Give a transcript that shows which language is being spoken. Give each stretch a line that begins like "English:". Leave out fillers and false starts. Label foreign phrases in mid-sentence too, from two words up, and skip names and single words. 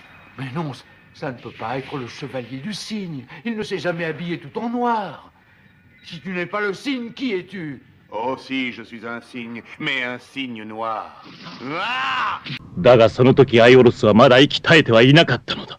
French: Mais non, ça ne peut pas être le chevalier du cygne. Il ne s'est jamais habillé tout en noir. Si tu n'es pas le cygne, qui es-tu? Oh si, je suis un cygne, mais un cygne noir. Ah!
Japanese: だがその時アイオロスはまだ息絶えてはいなかったのだ。